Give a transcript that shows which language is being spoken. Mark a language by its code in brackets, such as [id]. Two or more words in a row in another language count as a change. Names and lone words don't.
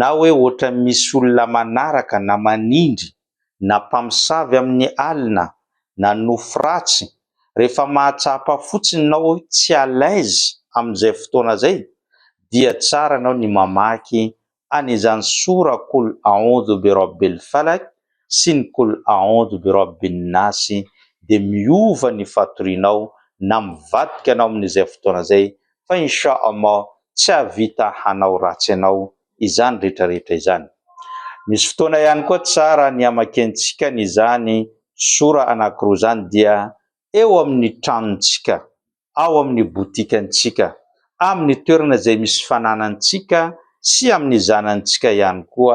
[mg] hoe ohatra misy olona manaraka na manindry na mpamosavy amin'ny alina na nofo ratsy, rehefa mahatsapa fotsiny nao tsy alaizy amin'izay fotoana zay, dia tsara anao ny mamaky an'izany sora [ar] قل أعوذ برب الفلق [mg] sy ny [ar] قل أعوذ برب الناس, [mg] dia miova ny fatorianao na mivadika anao amin'izay fotoana zay, fa [ar] إن شاء الله [mg] tsy havita hanao ratsy anao izany rehetrarehetra izany. Misy fotoana ihany koa tsara ny hamakiantsika n'izany sora anankiroa zany dia eo amin'ny tranontsika, ao amin'ny botikantsika, amin'ny toerana izay misy fananantsika sy amin'ny zanantsika ihany koa.